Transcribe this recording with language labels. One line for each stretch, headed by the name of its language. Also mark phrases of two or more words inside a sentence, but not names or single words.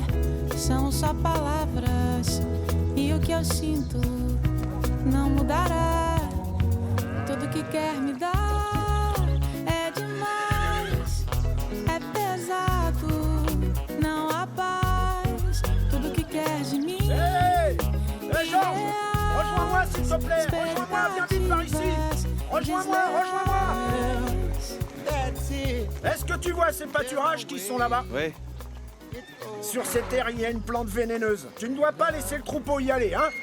Portuguese: São só palavras e o que eu sinto não mudará. Tudo que quer me dar é demais, é pesado, não há paz. Tudo que quer de mim.
French: Hey, Georges, rejoins-moi s'il te plaît. Rejoins-moi, viens vite par ici. Rejoins-moi, rejoins-moi. Est-ce que tu vois ces pâturages qui sont là-bas? Ouais. Sur ces terres, il y a une plante vénéneuse. Tu ne dois pas laisser le troupeau y aller, hein?